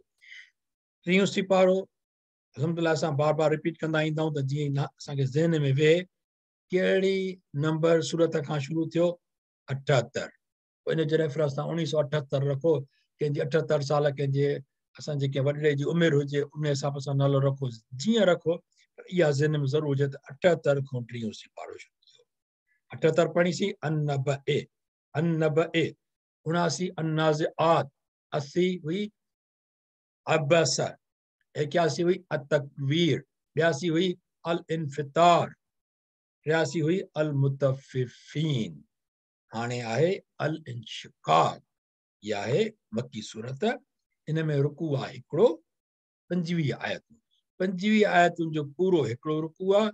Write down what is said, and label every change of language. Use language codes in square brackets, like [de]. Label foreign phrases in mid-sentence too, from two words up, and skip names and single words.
[sd] 3 सिपारो अल्हम्दुलिल्लाह असां बार बार रिपीट कंदा ईंदा आहियूं त जीअं असांखे ज़हन में वेहे कहिड़ी नंबर सूरत खां शुरू थियो 78, पोइ इन जे रेफरेंस सां 1978 रखो, कंहिंजी 78 साल, कंहिंजे असां जेके वॾड़े जी उमिरि हुजे उन हिसाब सां नालो रखो, जीअं रखो, इहा ज़हन में ज़रूरु हुजे त 78 खां 3 सिपारो शुरू थियो। 78 पढ़ीसीं, अन-नबए, अन-नबए, 79 अन-नाज़िआत, 80 हुई अबस, 81 हुई अत-तकवीर, 82 हुई अल-इन्फितार, 83 हुई अल-मुतफ़िफ़ीन, हाणे आहे अल-इंशिक़ाक़। इहा आहे मक्की सूरत, इन में रुकू आहे हिकिड़ो, 25 आयतूं, 25 आयतुनि जो पूरो हिकिड़ो रुकू आहे।